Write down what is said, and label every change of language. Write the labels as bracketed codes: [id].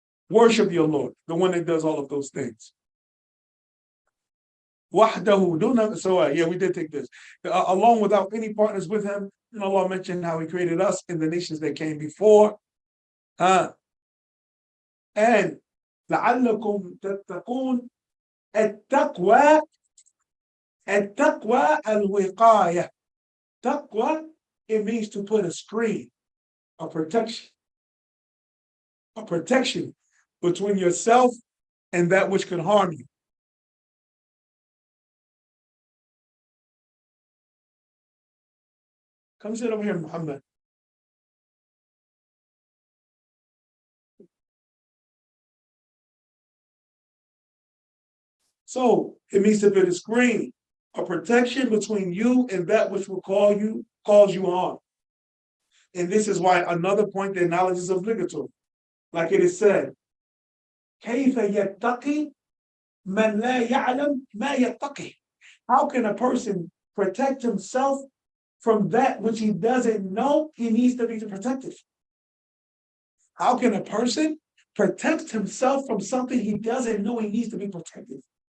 [en] Worship your Lord, the one that does all of those things. Wahdahu, so yeah, we did take this. Alone without any partners with him. And Allah mentioned how he created us in the nations that came before. And [ar] لَعَلَّكُمْ تَتَّقُونَ التَّقْوَى الْوِقَايَةِ. [en] Taqwa, it means to put a screen, a protection between yourself and that which could harm you. Come sit over here, Muhammad. So it means to put a screen, a protection between you and that which will cause you harm. And this is why another point that knowledge is obligatory. Like it is said, [ar] كيف يتقي من لا يعلم ما يتقي. [en] How can a person protect himself from that which he doesn't know he needs to be protected? How can a person protect himself from something he doesn't know he needs to be protected?